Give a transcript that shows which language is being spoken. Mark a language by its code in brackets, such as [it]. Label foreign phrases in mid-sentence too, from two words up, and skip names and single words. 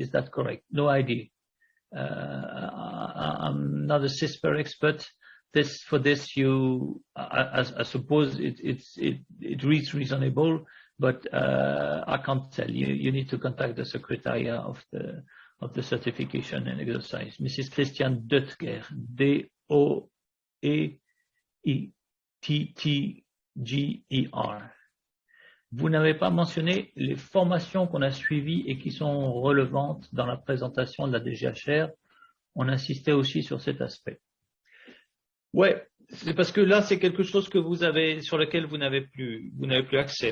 [en] Is that correct? No idea. I'm not a CISPR expert. For this, I suppose it reads reasonable, but I can't tell you. You need to contact the Secretariat of the certification and exercise. Mrs. Christiane Deutger, D-O-E-T-T-G-E-R. [fr] Vous n'avez pas mentionné les formations qu'on a suivies et qui sont relevantes dans la présentation de la DGHR. On insistait aussi sur cet aspect. Ouais, c'est parce que là, c'est quelque chose que sur lequel vous n'avez plus accès.